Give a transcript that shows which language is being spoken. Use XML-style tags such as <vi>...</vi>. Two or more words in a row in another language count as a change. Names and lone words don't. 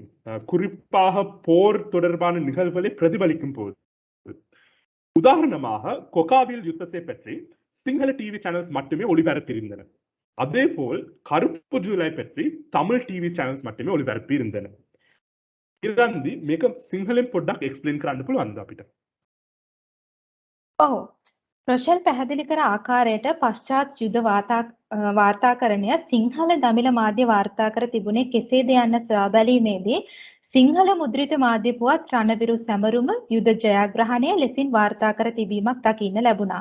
<ta>குறிப்பாக போர் தொடர்பான நிகழ்வுகளை பிரதிபலிக்கும் போது. உதாரணமாக கொகாவில் யுத்தத்தை பற்றி சிங்கள</ta> <en>TV channels</en> <ta>மட்டுமே ஒளிபரப்பியிருந்தன. அதே போல் கருப்பு ஜூலை பற்றி தமிழ்</ta> <en>TV channels</en> <ta>மட்டுமே ஒளிபரப்பி இருந்தன.</ta> <si>නිරන්දි මේක සිංහලෙන් පොඩ්ඩක් එක්ස්ප්ලেইন කරන්න පුළුවන්ද අපිට? ඔව්. රොෂෙල් පැහැදිලි කර ආකාරයට පශ්චාත් යුද වාර්තාකරණය සිංහල දමිළ මාධ්‍ය වාර්තා කර තිබුණේ කෙසේද යන්න සොයා බැලීමේදී සිංහල මුද්‍රිත මාධ්‍ය පුවත් රණවිරු සැමරුම යුද ජයග්‍රහණය ලෙසින් වාර්තා කර තිබීමක් දකින්න ලැබුණා.</si>